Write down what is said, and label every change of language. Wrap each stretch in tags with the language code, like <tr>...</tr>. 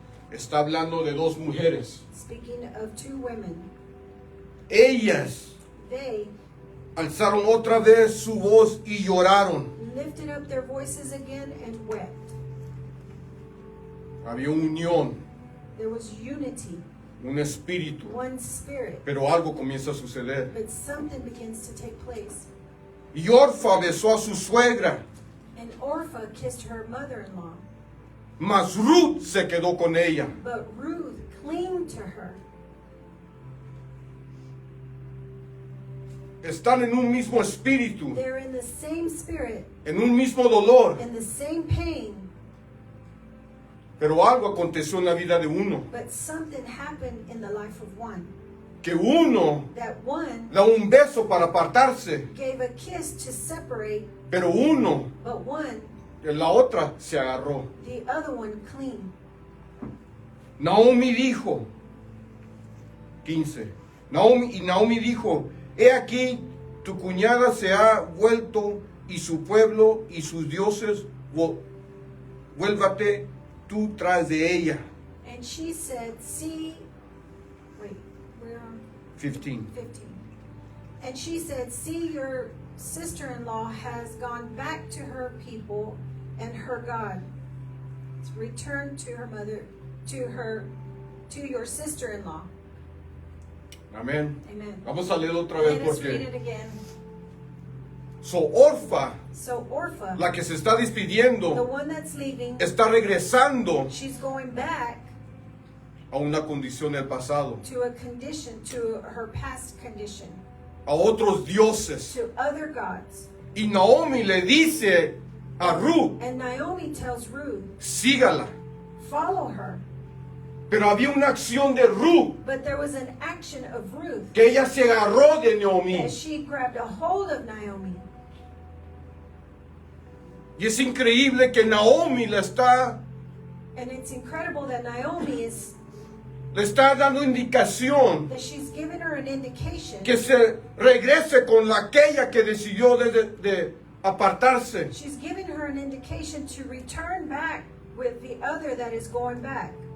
<es>está hablando de dos mujeres.</es> <en>speaking of two women,</en> <es>Ellas</es> <en>they</en> <es>alzaron otra vez su voz y lloraron.</es> <en>lifted up their voices again and wept.</en> <es>Había unión,</es> <en>There was unity,</en> <es>un espíritu,</es> <en>one spirit,</en> <es>pero algo comienza a suceder.</es> <en>but something begins to take place.</en> <es>Y Orfa besó a su suegra,</es> <en>And Orpha kissed her mother-in-law,</en> <es>mas Ruth se quedó con ella.</es> <en>but Ruth clinged to her.</en> <es>Están en un mismo espíritu,</es> <en>They're in the same spirit,</en> <es>en un mismo dolor,</es> <en>in the same pain,</en> <es>pero algo aconteció en la vida de uno,</es> <en>but something happened in the life of one.</en> <es>que uno</es> <en>That one</en> <es>da un beso para apartarse,</es> <en>gave a kiss to separate,</en> <es>pero uno,</es> <en>but one,</en> <es>la otra se agarró.</es> <en>the other one clean.</en> <es>Naomi dijo, 15, Naomi dijo, he aquí, tu cuñada se ha vuelto y su pueblo y sus dioses, vuélvate tú tras de ella.</es> <en>And she said, see, wait, we're on 15. 15. And she said, see, your sister-in-law has gone back to her people and her God. Return to her mother, to your sister-in-law.</en> <es>Amén.</es> <en>Amen.</en> <es>Vamos a leer otra vez</es> <en>Let us read it</en> <es>porque</es> <en>again.</en> <es>Orfa,</es> <en>So Orpha,</en> <es>la que se está</es> <en>the</en> <es>despidiendo,</es> <en>one that's leaving,</en> <es>está regresando</es> <en>she's going back</en> <es>a una condición del pasado,</es> <en>to a condition, to her past condition,</en> <es>a otros dioses.</es> <en>to other gods.</en> <es>Y Naomi le dice a Ruth,</es> <en>And Naomi tells Ruth,</en> <es>sígala.</es> <en>follow her.</en> <es>Pero había una acción de Ruth,</es> <en>But there was an action of Ruth</en> <es>que ella se agarró de Naomi.</es> <en>as she grabbed a hold of Naomi.</en> <es>Y es increíble que Naomi le está</es> <en>And it's incredible that Naomi</en> <es>le está dando indicación</es> <en>that she's given her an indication.</en> <es>que se regrese con la aquella que decidió de apartarse.</es> <en>She's giving her an indication to return back with the other that is going back.</en>